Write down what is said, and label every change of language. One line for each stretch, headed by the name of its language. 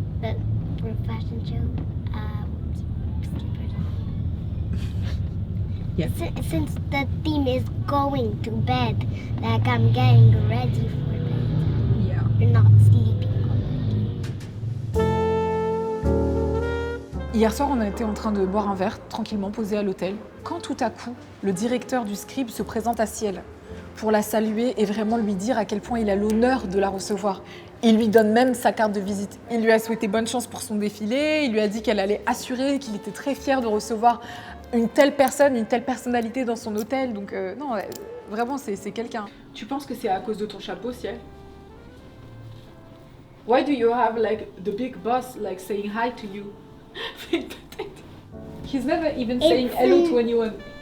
English: But for a fashion show, slippers. Yeah. Since the theme is going to bed, like I'm getting ready for bed. Yeah. You're not sleeping already.
French: Hier soir, on était en train de boire un verre, tranquillement posé à l'hôtel, quand tout à coup, le directeur du scribe se présente à Ciel. pour la saluer et vraiment lui dire à quel point il a l'honneur de la recevoir. Il lui donne même sa carte de visite. Il lui a souhaité bonne chance pour son défilé, il lui a dit qu'elle allait assurer, qu'il était très fier de recevoir une telle personne, une telle personnalité dans son hôtel. Donc non, vraiment, c'est quelqu'un. Tu penses que c'est à cause de ton chapeau, Ciel?
English: Why do you have like the big boss like saying hi to you? He's never even saying hello to anyone.